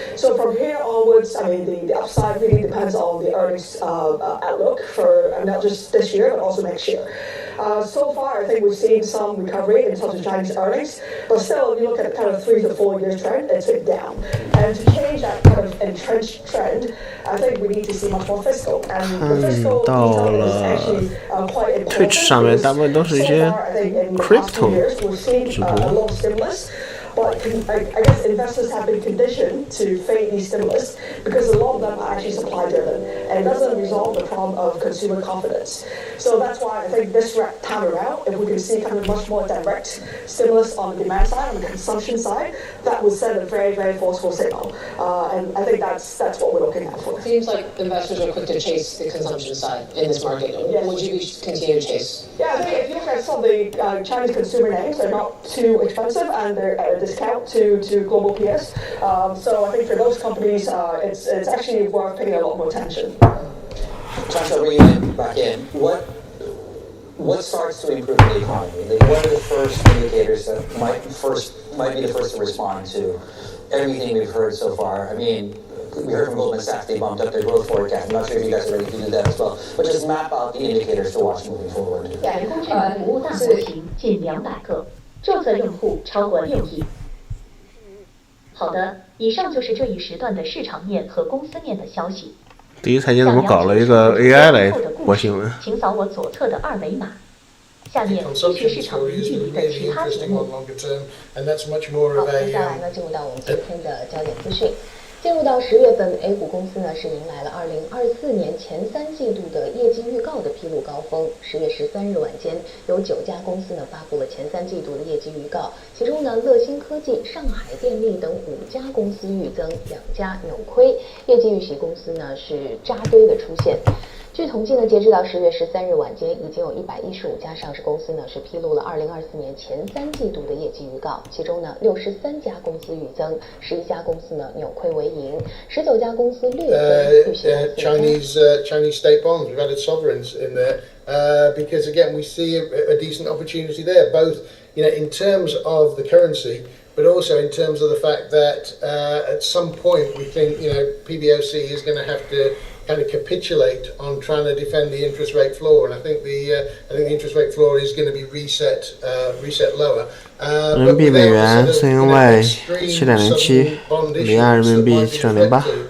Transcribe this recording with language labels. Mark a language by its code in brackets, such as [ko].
[en] So from here onwards, I mean, the upside really depends on the earnings outlook for not just this year, but also next year. So far, I think we've seen some recovery in terms of Chinese earnings, but still, if you look at kind of 3 to 4 year trend, it's been down. And to change that kind of entrenched trend, I think we need to see much more fiscal. And the fiscal detail is actually quite important. [zh] Twitch 上面大部分都是一些 crypto 直播。 [en] But I guess investors have been conditioned to fade these stimulus because a lot of them are actually supply driven, and it doesn't resolve the problem of consumer confidence. So that's why I think this time around, if we can see kind of much more direct stimulus on the demand side, on the consumption side, that would send a very, very forceful signal. And I think that's what we're looking at for. It seems like investors are quick to chase the consumption side in this market. Yes. Would you continue to chase? Yeah, I think if you look at some of the Chinese consumer names, they're not too expensive and they're at a discount to global peers. So I think for those companies, it's actually worth paying a lot more attention. Joshua, bring you back in. What starts to improve the economy? Like, what are the first indicators that might be the first to respond to everything we've heard so far? I mean, we heard from Goldman Sachs, they bumped up their growth forecast. I'm not sure if you guys are ready to do that as well, but just map out the indicators to watch moving forward. [zh] 人工智能服务大模型近200个，注册用户超过6亿。好的，以上就是这一时段的市场面和公司面的消息。第一财经怎么搞了一个 AI 来播新闻？请扫我左侧的2维码。下面继续市场零距离的其他节目。好，接下来呢，进入到我们今天的焦点资讯。进入到10月份 ，A 股公司呢是迎来了2024年前3季度的业绩预告的披露高峰。 10月13日晚间，有9家公司呢发布了前3季度的业绩预告，其中呢，乐新科技、上海电力等5家公司预增，2家扭亏，业绩预喜公司呢是扎堆的出现。据统计呢，截止到10月13日晚间，已经有115家上市公司呢是披露了2024年前3季度的业绩预告，其中呢63家公司预增，11家公司呢扭亏为盈，19家公司略增，预喜 [en] Chinese state bonds. We've added sovereigns in there because again we see a decent opportunity there, both in terms of the currency, but also in terms of the fact that at some point we think PBOC is going to have to kind of capitulate on trying to defend the interest rate floor, and I think the interest rate floor is going to be reset lower. [zh] 人民币美元CNY 7.07，离岸人民币7.08。